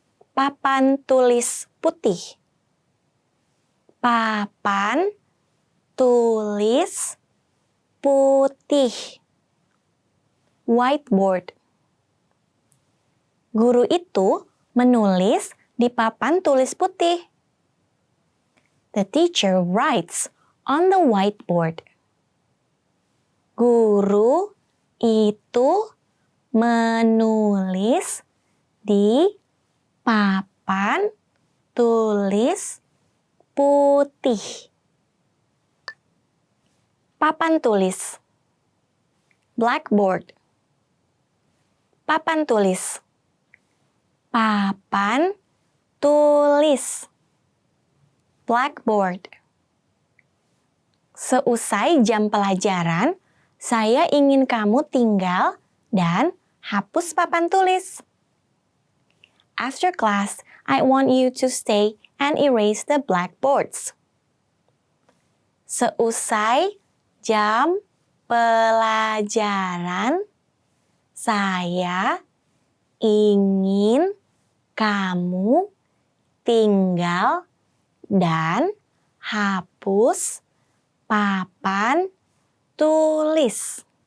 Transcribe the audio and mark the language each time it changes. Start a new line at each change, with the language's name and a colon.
Indonesian: Papan tulis putih. Papan tulis putih. Whiteboard. Guru itu menulis di papan tulis putih.
English: The teacher writes on the whiteboard.
Indonesian: Guru itu menulis di papan tulis putih. Papan tulis. Blackboard. Papan tulis. Papan tulis. Blackboard. Seusai jam pelajaran, saya ingin kamu tinggal dan hapus papan tulis.
English: After class, I want you to stay and erase the blackboards.
Indonesian: Seusai jam pelajaran, saya ingin kamu tinggal dan hapus papan tulis.